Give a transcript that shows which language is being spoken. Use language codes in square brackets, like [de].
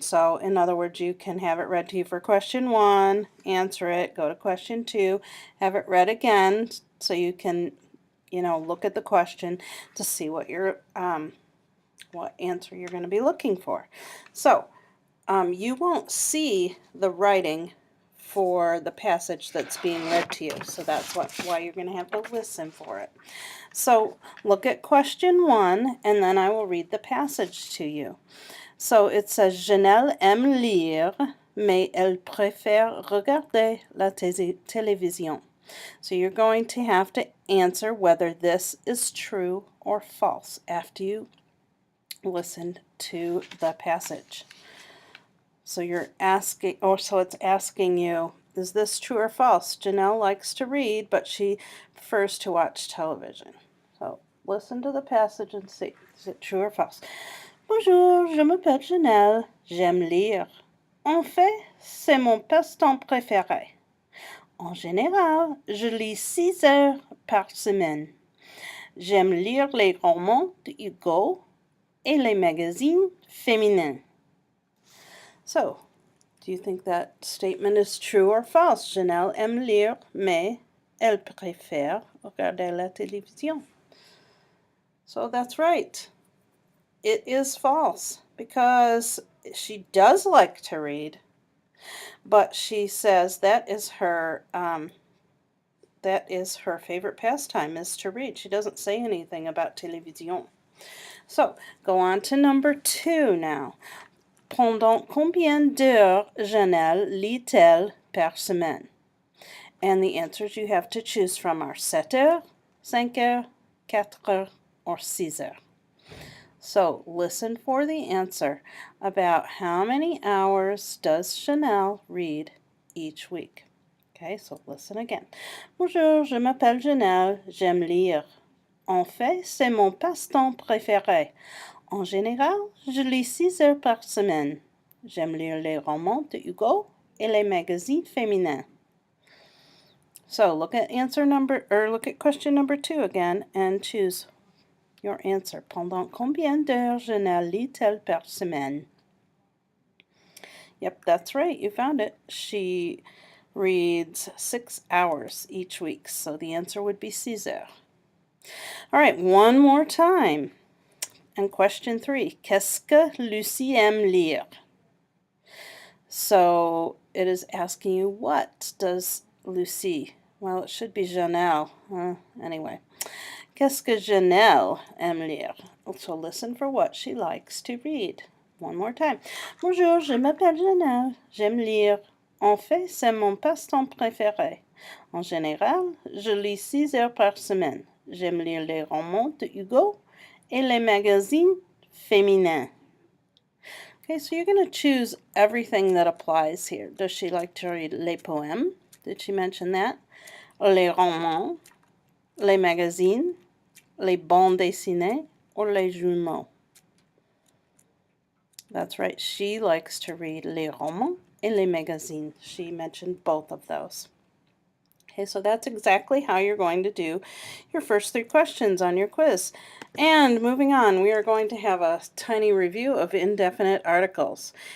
[en] So in other words, you can have it read to you for question 1, answer it, go to question 2, have it read again so you can look at the question to see what what answer you're going to be looking for. So you won't see the writing for the passage that's being read to you, so that's why you're going to have to listen for it. So look at question 1, and then I will read the passage to you. So it says, [fr] Janelle aime lire, mais elle préfère regarder la télévision. [en] So you're going to have to answer whether this is true or false after you listened to the passage. So you're asking, so it's asking you, is this true or false? Janelle likes to read, but she prefers to watch television. So listen to the passage and see, is it true or false? [fr] Bonjour, je m'appelle Janelle, j'aime lire. En fait, c'est mon passe-temps préféré. En général, je lis 6 heures par semaine. J'aime lire les romans de Hugo et les magazines féminins. [en] So, do you think that statement is true or false? [fr] Janelle aime lire, mais elle préfère regarder la télévision. [en] So that's right. It is false because she does like to read, but she says that is her favorite pastime, is to read. She doesn't say anything about télévision. So, go on to number 2 now. [fr] Pendant combien d'heures Janelle lit-elle par semaine? [en] And the answers you have to choose from are [fr] 7 heures, 5 heures, 4 heures, [en] or [fr] 6 heures. [en] So listen for the answer about how many hours does Janelle read each week. Okay, so listen again. Bonjour, je m'appelle Janelle, j'aime lire. En fait, c'est mon passe-temps préféré. En général, je lis 6 heures par semaine. J'aime lire les romans de Hugo et les magazines féminins. So look at question number 2 again and choose your answer. [fr] Pendant combien d'heures Janelle lit-elle par semaine? [en] Yep, that's right. You found it. She reads 6 hours each week, so the answer would be [fr] 6 heures. [en] All right, one more time. And question 3, [fr] qu'est-ce que Lucie aime lire? [en] So it is asking you, what does Lucie, well, it should be Janelle. [fr] Anyway, qu'est-ce que Janelle aime lire? [en] So listen for what she likes to read. One more time. Bonjour, je m'appelle Janelle, j'aime lire. En fait, c'est mon passe-temps préféré. En général, je lis 6 heures par semaine. J'aime lire les romans de Hugo et les magazines féminins. Okay, so you're going to choose everything that applies here. Does she like to read [fr] les poèmes? [en] Did she mention that? [fr] Les romans, les magazines, les bandes dessinées, or les journaux? [en] That's right, she likes to read [fr] les romans et les magazines. [en] She mentioned both of those. Okay, so that's exactly how you're going to do your first 3 questions on your quiz. And moving on, we are going to have a tiny review of indefinite articles.